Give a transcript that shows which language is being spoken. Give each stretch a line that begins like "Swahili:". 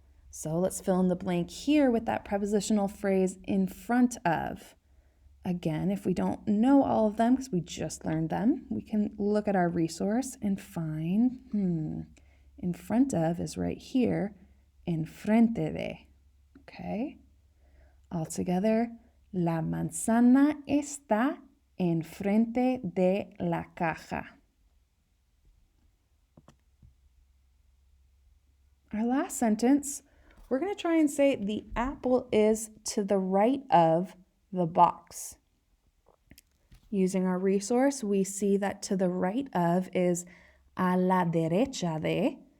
English: So let's fill in the blank here with that prepositional phrase in front of. Again, if we don't know all of them because we just learned them, we can look at our resource and find, in front of is right here, enfrente de. Okay? All together,
Spanish: la manzana está enfrente de la caja.
English: Our last sentence, we're going to try and say the apple is to the right of the box. Using our resource, we see that to the right of is a la derecha de.